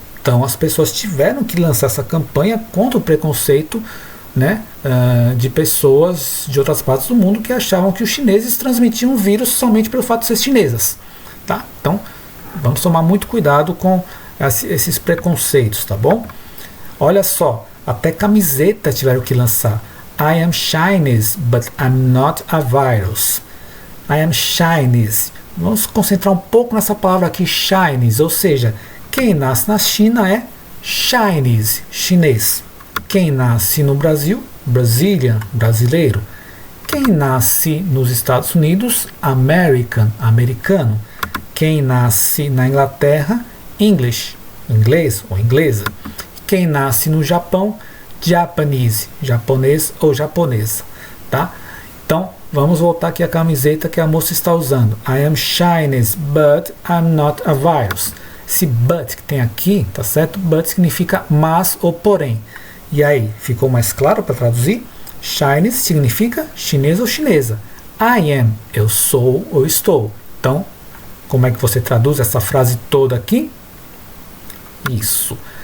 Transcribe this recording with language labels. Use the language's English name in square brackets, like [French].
[Portuguese] Então as pessoas tiveram que lançar essa campanha contra o preconceito, né, de pessoas de outras partes do mundo que achavam que os chineses transmitiam o vírus somente pelo fato de ser chinesas. Tá? Então vamos tomar muito cuidado com esses preconceitos, tá bom? Olha só, até camiseta tiveram que lançar. [English] I am Chinese, but I'm not a virus. I am Chinese. [Portuguese] Vamos concentrar um pouco nessa palavra aqui, Chinese, ou seja, quem nasce na China é Chinese, chinês. Quem nasce no Brasil, Brazilian, brasileiro. Quem nasce nos Estados Unidos, American, americano. Quem nasce na Inglaterra, English, inglês ou inglesa. Quem nasce no Japão, Japanese, japonês ou japonesa, tá? Então, vamos voltar aqui à camiseta que a moça está usando. [English] I am Chinese, but I'm not a virus. [Portuguese] Esse but que tem aqui, tá certo? But significa mas ou porém. E aí, ficou mais claro para traduzir? Chinese significa chinês ou chinesa. [English] I am, [Portuguese] eu sou ou estou. Então, como é que você traduz essa frase toda aqui? Isso.